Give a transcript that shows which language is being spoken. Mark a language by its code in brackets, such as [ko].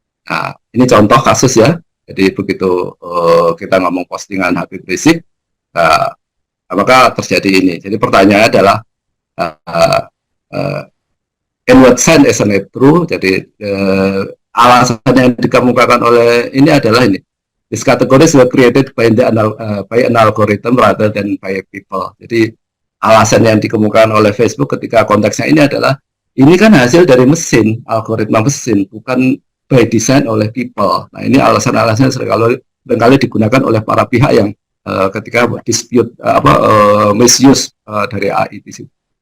[id] Nah, ini contoh kasus ya. Jadi begitu kita ngomong postingan Habib Rizik, apakah terjadi ini? Jadi pertanyaannya adalah [en] in what sense isn't it true? [id] Jadi alasan yang dikemukakan oleh ini adalah ini. [en] These categories were created by an algorithm rather than by people. [id] Jadi alasan yang dikemukakan oleh Facebook ketika konteksnya ini adalah ini kan hasil dari mesin, algoritma mesin, bukan by design oleh people. Nah, ini alasan-alasan seringkali digunakan oleh para pihak yang ketika dispute misuse dari AI di situ.